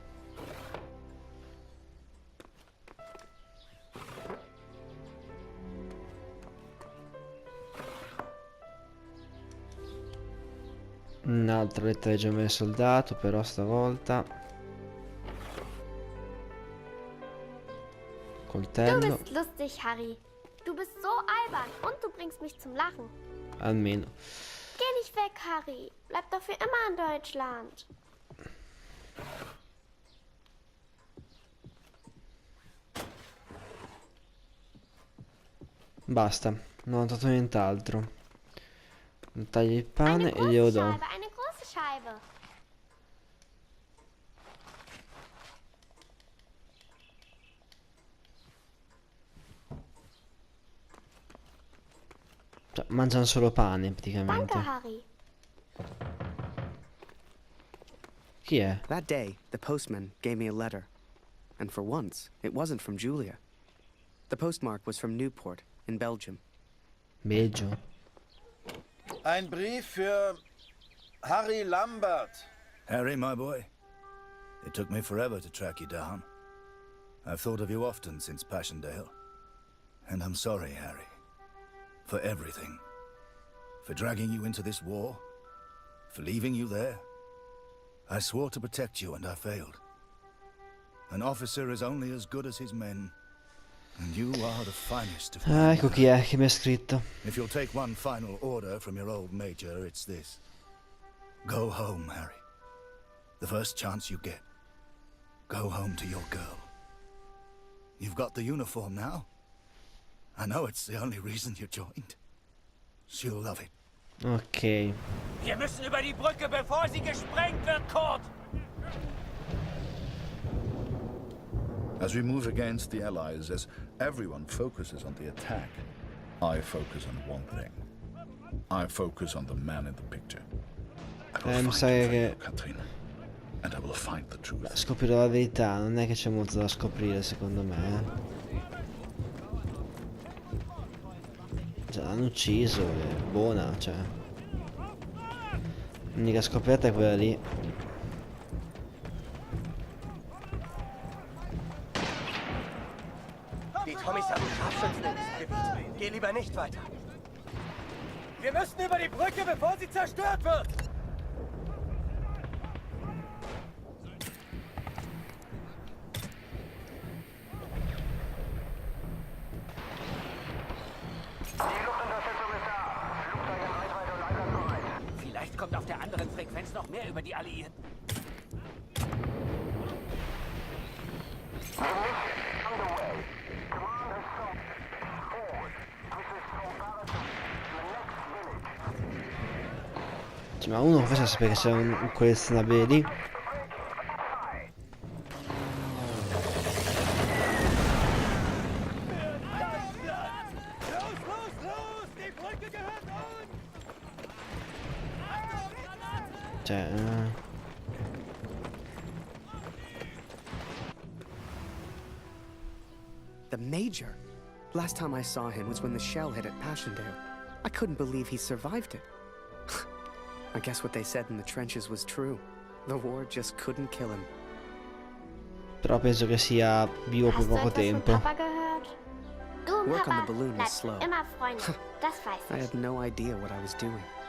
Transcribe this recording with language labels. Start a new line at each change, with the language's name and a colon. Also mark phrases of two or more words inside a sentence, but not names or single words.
Italian: Un'altra lettera di gemello soldato, però stavolta.
German: Du
Italian: Coltello,
German: bist lustig, Harry. Du bist so albern und du bringst mich zum Lachen.
Italian: almeno.
German: Geh nicht weg, Harry. Bleib doch für immer in Deutschland.
Italian: Basta, non ho notato nient'altro. Taglio il
German: Eine
Italian: pane e glielo
German: große
Italian: do.
German: Scheibe, eine große Scheibe.
Italian: Cioè, mangiano solo pane
German: Danke,
Italian: praticamente.
German: Harry.
Italian: Chi è?
English: That day, the postman gave me a letter. And for once, it wasn't from Julia. The postmark was from Newport, in Belgium.
Italian: Belgio.
German: Ein Brief für Harry Lambert.
English: Harry, my boy, it took me forever to track you down. I've thought of you often since Passchendaele. And I'm sorry, Harry, for everything. For dragging you into this war, for leaving you there. I swore to protect you and I failed. An officer is only as good as his men. And you are the finest of
Italian: Ah,
English: men.
Italian: ecco chi è che mi ha scritto.
English: If you'll take one final order from your old major, it's this. Go home, Harry. The first chance you get. Go home to your girl. You've got the uniform now. I know it's the only reason you joined. She'll love it. Ok.
German: Wir müssen über die Brücke, bevor sie gesprengt wird, Kurt!
English: As we move against the Allies, as everyone focuses on the attack, I focus on one thing. I focus on the man in the picture. I will
Italian: Mi
English: find
Italian: sa
English: you,
Italian: che
English: Catherine, and I will find the truth.
Italian: scoprirò la verità, non è che c'è molto da scoprire secondo me. Già l'hanno ucciso, è buona, cioè. L'unica scoperta è quella lì.
German: Die Tommys haben Scharfschützen in diesem Gebiet. Geh lieber nicht weiter. Wir müssen über die Brücke, bevor sie zerstört wird. Vielleicht kommt auf der anderen Frequenz noch mehr über die Alliierten.
Italian: Cioè, ma uno forse sapeva che c'era un collezionabile lì. Cioè,
English: The Major? Last time I saw him was when the shell hit at Passchendaele. I couldn't believe he survived it. I guess what they said in the trenches was true. The war just couldn't kill him.
Italian: però penso che sia vivo per
German: Hast du
Italian: poco
German: etwas von
Italian: tempo.
German: Papa gehört? Du und
English: Work on
German: Papa
English: the balloon
German: bleibt
English: is slow.
German: immer Freunde. Das weiß
English: I
German: ich.
English: had no idea what I was doing.